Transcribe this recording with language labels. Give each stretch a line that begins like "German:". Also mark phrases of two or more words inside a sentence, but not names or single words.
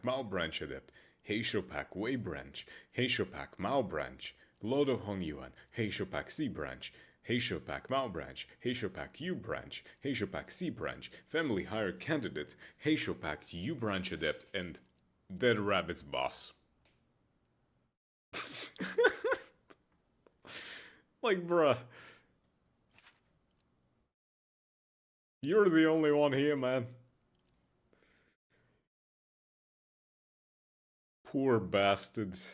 English: Mao Branch Adept, Heisho Pack Wei Branch, Heisho Pack Mao Branch, Lord of Hong Yuan, Heisho Pack C Branch, Heisho Pack Mao Branch, Heisho Pack U Branch, Heisho Pack C Branch, Family Hire Candidate, Heisho Pack U Branch Adept, and Dead Rabbit's Boss. Like, bruh. You're the only one here, man. Poor bastard.